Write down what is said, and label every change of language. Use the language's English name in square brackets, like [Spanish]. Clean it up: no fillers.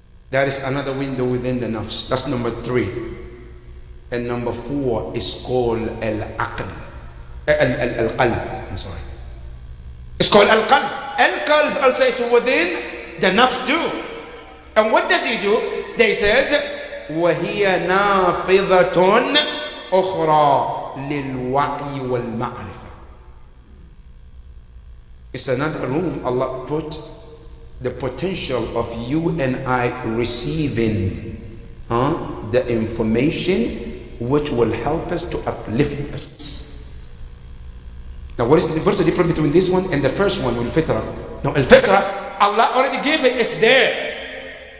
[English] That is another window within the nafs. That's number 3. And number 4 is called al-aql. Al-qalb. I'm sorry. It's called al-qalb. Al-qalb also is within the nafs too. And what does he do? They says, [Arabic] وَهِيَ نَافِضَةٌ أُخْرَى لِلْوَعْيِ وَالْمَعْرِفَةِ. [English] It's another room Allah put the potential of you and I receiving the information which will help us to uplift us. Now what's the difference between this one and the first one, al-fitra? Now al-fitra, Allah already gave it, it's there.